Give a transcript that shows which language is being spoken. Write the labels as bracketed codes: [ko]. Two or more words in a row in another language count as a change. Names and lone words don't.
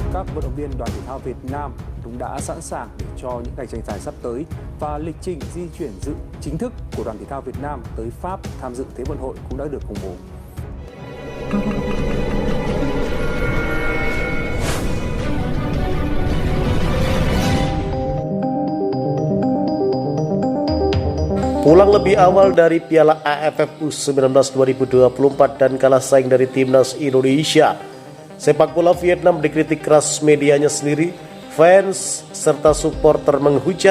[vi] Các vận động viên đoàn thể thao Việt Nam cũng đã sẵn sàng để cho những ngày tranh tài sắp tới và lịch trình di chuyển dự chính thức của đoàn thể thao Việt Nam tới Pháp tham dự Thế vận hội cũng đã được công bố. [id] Pulang lebih awal dari Piala AFF U19 2024 dan kalah saing dari Timnas Indonesia, sepak bola Vietnam dikritik keras medianya sendiri, fans serta supporter menghujat.